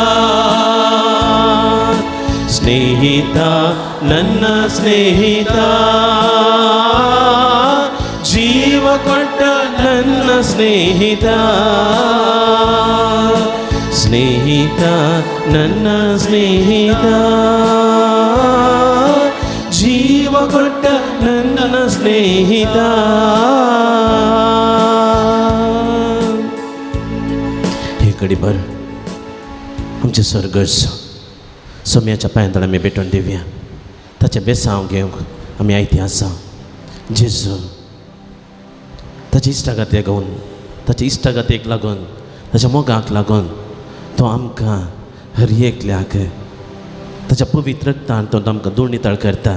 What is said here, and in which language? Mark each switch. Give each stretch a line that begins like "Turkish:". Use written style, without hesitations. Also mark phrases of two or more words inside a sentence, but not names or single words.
Kannada: ಸ್ನೇಹಿತ ನನ್ನ ಸ್ನೇಹಿತ ಜೀವ ಕೊಟ್ಟ ನನ್ನ ಸ್ನೇಹಿತ ಸ್ನೇಹಿತ ನನ್ನ ಸ್ನೇಹಿತ ಜೀವ ಕೊಟ್ಟ ನನ್ನ ಸ್ನೇಹಿತ
Konkani: हे घडीभर आमचे स्वर्गस्थ सोम्याच्या पांयांतळा आमी भेटून दिवया ताचे बेसांव घेवंक आमी आयती आसा. जेजू ताचे इश्टागतेक लागून, ताचे इश्टागतेक लागून, ताच्या मोगाक लागून तो आमकां हर एकल्याक ताच्या पवित्र रक्तान तो आमकां दुर्नितळ करता.